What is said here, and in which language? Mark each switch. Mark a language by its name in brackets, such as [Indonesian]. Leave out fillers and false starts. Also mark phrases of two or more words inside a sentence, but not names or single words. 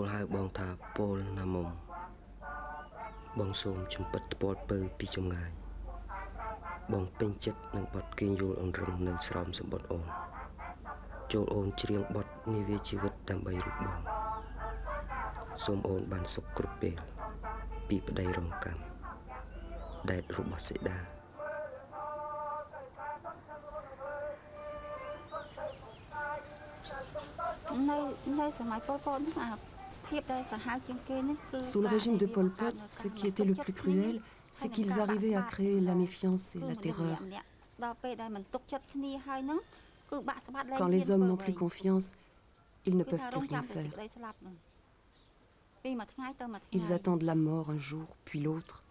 [Khmer] ហៅបងថាពលណាមុំបងសូមជំពិតថ្ពាល់ពើពីចម្ងាយបងពេញចិត្តនឹងបទគេងយល់អង្រឹងនៅស្រោមសម្បត្តិអូនចូលអូនច្រៀងបទនាវាជីវិតដើម្បីរូបបងសូមអូនបានសុខគ្រប់ពេលពីប្តីរងកម្មដែតរបស់សេដា នៅសម័យពលពតអាភាពដែលសាហាវជាងគេនេះគឺ [French] Sous le régime de Pol Pot, ce qui était le plus cruel, c'est qu'ils arrivaient à créer la méfiance et la terreur. Quand les hommes n'ont plus confiance, ils ne peuvent plus rien faire. Ils attendent la mort un jour, puis l'autre.